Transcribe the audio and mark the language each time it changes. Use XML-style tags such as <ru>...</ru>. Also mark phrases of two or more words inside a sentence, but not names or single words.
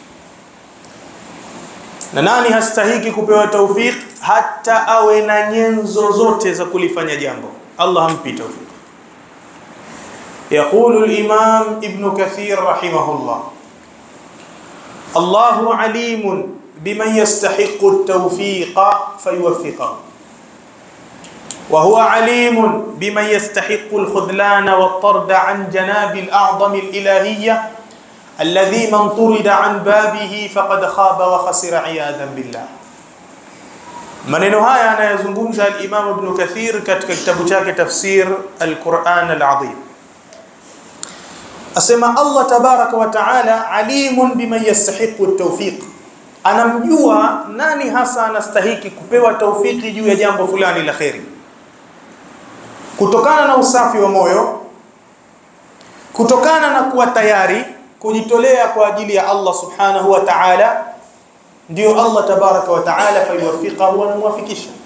<sw>na nani hastahiki kupewa taufiki hata awe na nyenzo zote za kulifanya jambo, Allah hampi taufiki.</sw> <ar>يقول الإمام ابن كثير رحمه الله الله عليم بمن يستحق التوفيق فيوفقه وهو عليم بمن يستحق الخذلان والطرد عن الجناب الأعظم الإلهية الذي من طرد عن بابه فقد خاب وخسر عياذا بالله.</ar> <sw>Maneno haya anayazungumza al-Imam Ibn Kathir katika kitabu chake Tafsir al-Quran al-Azim. Asema</sw> <ar>الله تبارك وتعالى عليم بمن يستحق التوفيق,</ar> <sw>anamjua nani hasa anastahiki kupewa taufiki juu ya jambo fulani la khairi, kutokana na usafi wa moyo, kutokana na kuwa tayari kujitolea kwa ajili ya</sw> <ar>الله سبحانه وتعالى,</ar> <sw>ndio</sw> <ar>الله تبارك وتعالى فيوفقه,</ar> <sw>anamwafikisha.</sw>